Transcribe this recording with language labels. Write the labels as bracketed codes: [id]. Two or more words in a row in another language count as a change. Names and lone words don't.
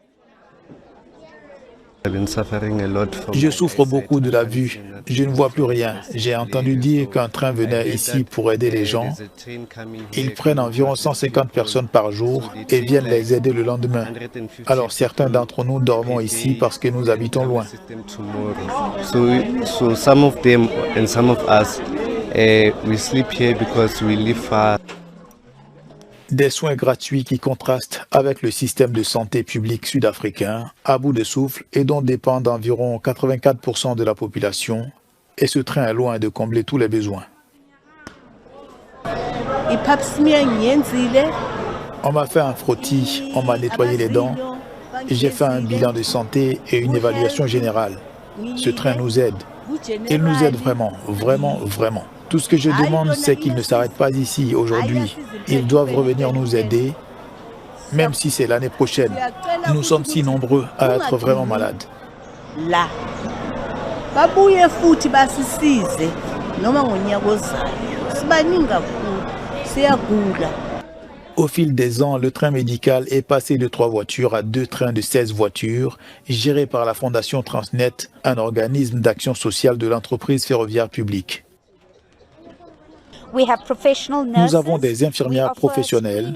[fr] Je souffre beaucoup de la vue. Je ne vois plus rien. J'ai entendu dire qu'un train venait ici pour aider les gens. Ils prennent environ 150 personnes par jour et viennent les aider le lendemain. Alors certains d'entre nous dormons ici parce que nous habitons loin. [en] So some of them and some of us, we sleep here because we live far. [fr] Des soins gratuits qui contrastent avec le système de santé public sud-africain, à bout de souffle et dont dépendent environ 84% de la population, et ce train est loin de combler tous les besoins. On m'a fait un frottis, on m'a nettoyé les dents, et j'ai fait un bilan de santé et une évaluation générale. Ce train nous aide. Il nous aide vraiment, vraiment, vraiment. Tout ce que je demande, c'est qu'ils ne s'arrêtent pas ici aujourd'hui. Ils doivent revenir nous aider, même si c'est l'année prochaine. Nous sommes si nombreux à être vraiment malades. Là. [zu] Babuye futhi basisize noma ngonyaka ozayo. Sibaningi kakhulu. Siyagula. [fr] Au fil des ans, le train médical est passé de 3 voitures à 2 trains de 16 voitures, gérés par la Fondation Transnet, un organisme d'action sociale de l'entreprise ferroviaire publique. Nous avons des infirmières professionnelles.